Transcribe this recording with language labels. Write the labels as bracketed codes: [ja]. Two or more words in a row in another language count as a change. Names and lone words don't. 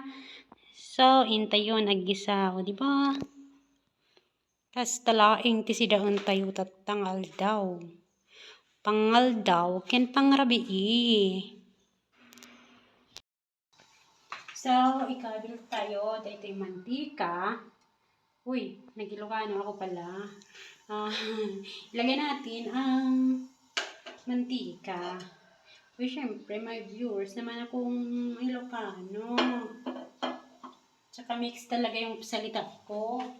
[ilo] So, intayo naggisa. O, diba? Tas talaing ti sidaon tayo tatangal daw. Pangal daw, ken pangrabii. So, ikabil tayo. [tl] Dahil ito'y mantika. Uy, nag-Ilocano ako pala. Ilagay natin ang mantika. Uy, syempre, may viewers naman akong Ilocano. Tsaka mix talaga yung salita ko.